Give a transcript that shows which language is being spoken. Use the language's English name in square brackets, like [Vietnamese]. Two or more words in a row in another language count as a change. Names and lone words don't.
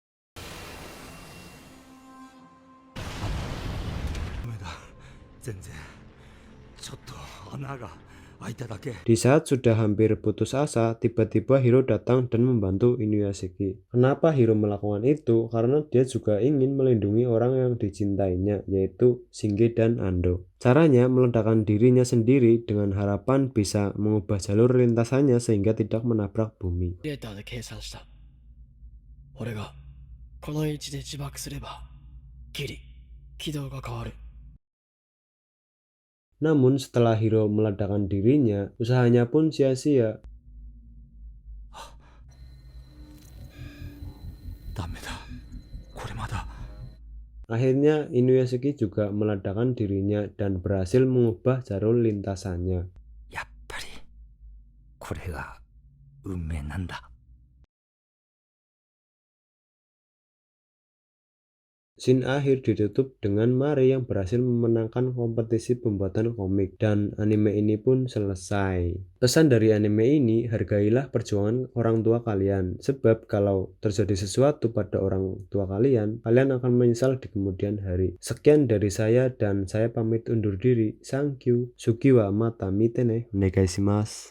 [Indonesian] Di saat sudah hampir putus asa, tiba-tiba Hiro datang dan membantu Inuyashiki. Kenapa Hiro melakukan itu? Karena dia juga ingin melindungi orang yang dicintainya, yaitu Shinge dan Ando. Caranya meledakkan dirinya sendiri dengan harapan bisa mengubah jalur lintasannya sehingga tidak menabrak bumi. [Japanese] データで計算した。俺がこの位置で自爆すればギリ軌道が変わる。 [Indonesian] Namun setelah Hiro meledakkan dirinya, usahanya pun sia-sia. Akhirnya Inuyashiki juga meledakkan dirinya dan berhasil mengubah jalur lintasannya. [Japanese] やっぱりこれが運命なんだ。 [Indonesian] Scene akhir ditutup dengan Mari yang berhasil memenangkan kompetisi pembuatan komik dan anime ini pun selesai. Pesan dari anime ini, hargailah perjuangan orang tua kalian, sebab kalau terjadi sesuatu pada orang tua kalian, kalian akan menyesal di kemudian hari. Sekian dari saya dan saya pamit undur diri. [English] Thank you. [Japanese] 次はまた見てね. Onegaishimasu.